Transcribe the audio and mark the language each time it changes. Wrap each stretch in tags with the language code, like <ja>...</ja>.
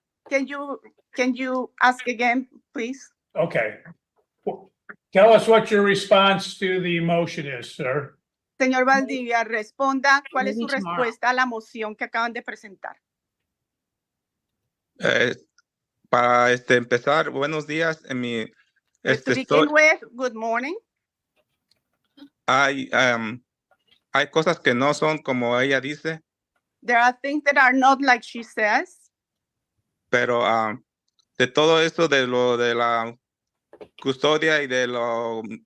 <en>Can you ask again, please? Okay. Tell us what your response to the motion is, sir.</en> <es>Señor Valdivia, responda cuál es su</es> <en>Maybe tomorrow.</en> <es>respuesta a la moción que acaban de presentar. Para empezar, buenos días. En mi,</es> <en>To begin with, good morning.</en> <es>hay cosas que no son como ella dice,</es> <en>There are things that are not like she says,</en> <es>pero de todo eso, de lo de la custodia y de lo,</es>